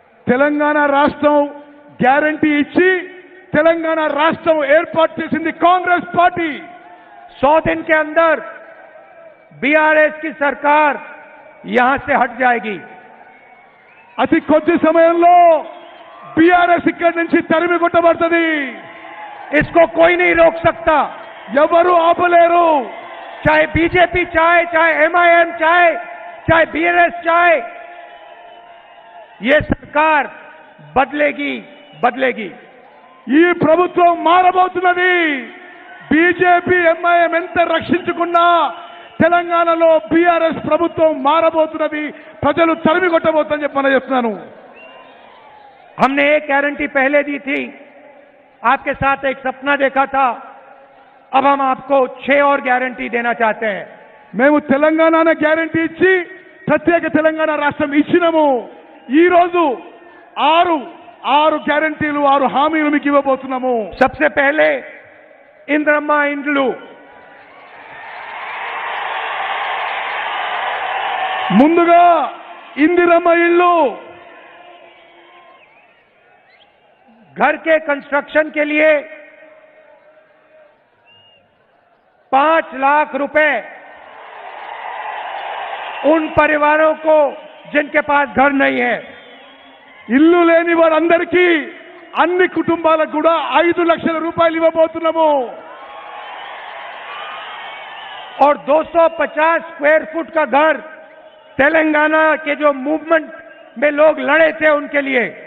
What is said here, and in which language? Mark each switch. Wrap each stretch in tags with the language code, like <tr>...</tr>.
<te>తెలంగాణ రాష్ట్రం గ్యారంటీ ఇచ్చి తెలంగాణ రాష్ట్రం ఏర్పాటు చేసింది కాంగ్రెస్ పార్టీ.</te> <hi>100 दिन के अंदर बीआरएस की सरकार यहां से हट जाएगी.</hi> <te>అతి కొద్ది సమయంలో బీఆర్ఎస్ ఇక్కడి నుంచి తరిమి కొట్టబడుతుంది.</te> <hi>इसको कोई नहीं रोक सकता.</hi> <te>ఎవరు ఆపలేరు.</te> <hi>चाहे बीजेपी चाहे, चाहे एमआईएम चाहे, चाहे बीआरएस चाहे, ये सरकार बदलेगी, बदलेगी.</hi> <te>ఈ ప్రభుత్వం మారబోతున్నది. బీజేపీ, ఎంఐఎం ఎంత రక్షించుకున్నా తెలంగాణలో బీఆర్ఎస్ ప్రభుత్వం మారబోతున్నది. ప్రజలు తరిమి కొట్టబోతుందని చెప్పి మనం చెప్తున్నాను.</te> <hi>हमने एक गारंटी पहले दी थी, आपके साथ एक सपना देखा था. अब हम आपको 6 और गारंटी देना चाहते हैं.</hi> <te>మేము తెలంగాణ గ్యారంటీ ఇచ్చి ప్రత్యేక తెలంగాణ రాష్ట్రం ఇచ్చినాము. ఈ రోజు 6 గ్యారంటీలు, 6 హామీలు మీకు ఇవ్వబోతున్నాము.</te> <hi>सबसे पहले इंद्रम्मा इंड्लू,</hi> <te>ముందుగా ఇందిరమ్మ ఇల్లు,</te> <hi>घर के कंस्ट्रक्शन के लिए 5 लाख रुपए उन परिवारों को जिनके पास घर नहीं है.</hi> <te>ఇల్లు లేని వారందరికీ, అన్ని కుటుంబాలకు కూడా 5 లక్షల రూపాయలు ఇవ్వబోతున్నాము.</te> <hi>और 250 स्क्वायर फुट का घर तेलंगाना के जो मूवमेंट में लोग लड़े थे उनके लिए</hi>